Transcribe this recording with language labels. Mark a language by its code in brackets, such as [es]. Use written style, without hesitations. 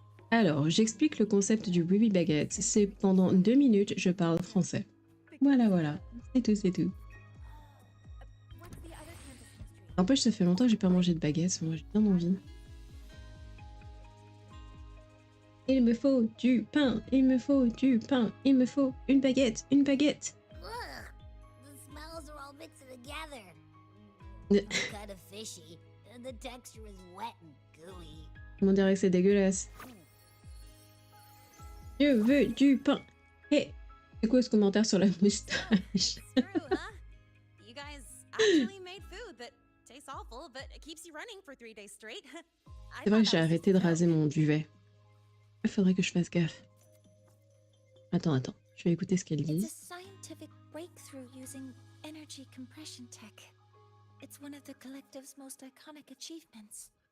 [fr] Alors, j'explique le concept du Ruby Baguette. C'est pendant 2 minutes, je parle français. Voilà, voilà. C'est tout, c'est tout. N'empêche, ça fait longtemps que j'ai pas mangé de baguette. Moi, j'ai bien envie. Il me faut du pain, il me faut du pain, il me faut une baguette, une baguette. [en] Ugh, the smells are all mixed together. Kind of fishy. And the texture is wet and gooey. [fr] On dirait que c'est dégueulasse. Je veux du pain. Hey, c'est quoi ce commentaire sur la moustache? [en] It's true, huh? You guys actually made food that tastes awful, but it keeps you running for 3 days straight. [fr] C'est vrai que j'ai arrêté de raser mon duvet. Il faudrait que je fasse gaffe. Attends, je vais écouter ce qu'elle dit. [en] It's a scientific breakthrough using energy compression tech. It's one of the collective's most iconic achievements.